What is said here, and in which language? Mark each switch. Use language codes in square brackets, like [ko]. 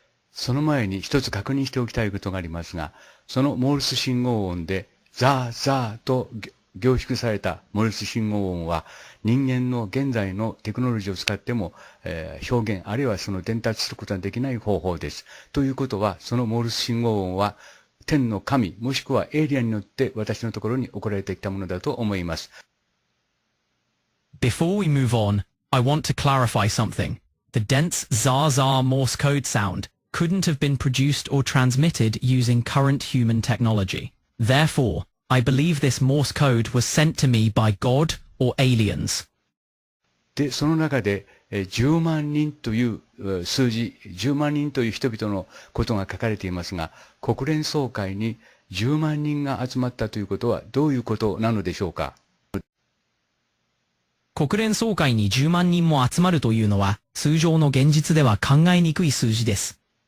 [ja] その前に一つ確認しておきたいことがありますが、そのモールス信号音でザーザーと凝縮されたモールス信号音は人間の現在のテクノロジーを使っても、表現あるいはその伝達することができない方法です。ということは、そのモールス信号音は天の神もしくはエイリアンによって私のところに送られてきたものだと思います。 [en] Before we move on, I want to clarify something. The dense zar-zar Morse code sound couldn't have been produced or transmitted using current human technology. Therefore, I believe this Morse code was sent to me by God or aliens. [ja] で、その中で10万人という数字、10万人という人々のことが書かれていますが、国連総会に10万人が集まったということはどういうことなのでしょうか。国連総会に10万人も集まるというのは通常の現実では考えにくい数字です。